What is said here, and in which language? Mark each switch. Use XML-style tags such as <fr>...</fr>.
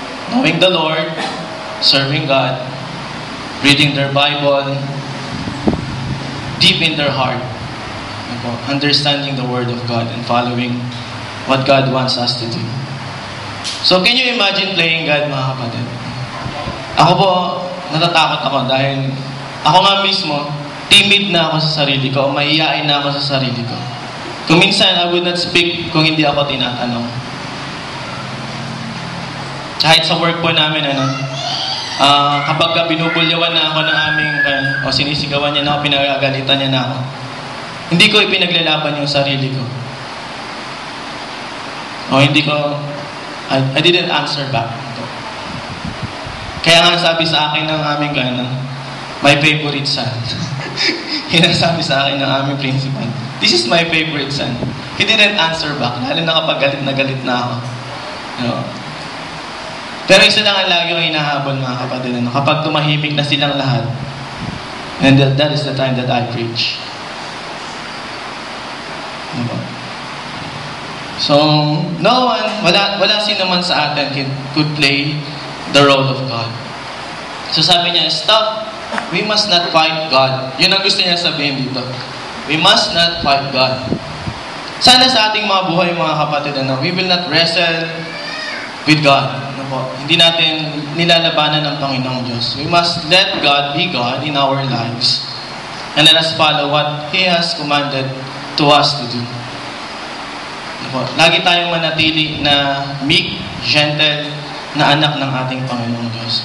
<en>Knowing the Lord, serving God, reading their Bible, deep in their heart. understanding the Word of God and following what God wants us to do. So, can you imagine playing God,</en> <tl>mga kapatid? Ako po, natatakot ako dahil ako nga mismo, timid na ako sa sarili ko, maiyain na ako sa sarili ko. Kung minsan,</tl> <en>I would not speak</en> <tl>kung hindi ako tinatanong. Kahit sa work po namin, kapag binubulyawan na ako ng aming, o sinisigawan niya na ako, pinagagalitan niya na ako, hindi ko ipinaglalaban yung sarili ko. O hindi ko,</tl> <en>I didn't answer back.</en> <tl>Kaya nga sabi sa akin ng aming</tl> <en>my favorite son.</en> <tl>Hinasabi sa akin ng aming principal,</tl> <en>this is my favorite son. He didn't answer back,</en> <tl>lalo na kapag galit na ako. Pero isa lang ang lagi yung hinahabol, mga kapatid. Kapag tumahimik na silang lahat,</tl> <en>and that is the time that I preach. So, no one,</en> <tl>wala sino man sa atin</tl> <en>could play the role of God. So</en> <tl>sabi niya,</tl> <en>stop. We must not fight God.</en> <tl>Yun ang gusto niya sabihin dito.</tl> <en>We must not fight God.</en> <tl>Sana sa ating mga buhay, mga kapatid,</tl> <en>we will not wrestle with God.</en> <tl>Hindi natin nilalabanan ng Panginoong Diyos.</tl> <en>We must let God be God in our lives. And let us follow what He has commanded to us to do.</en> <tl>Lagi tayong manatili na meek, gentle, na anak ng ating Panginoong Diyos.</tl>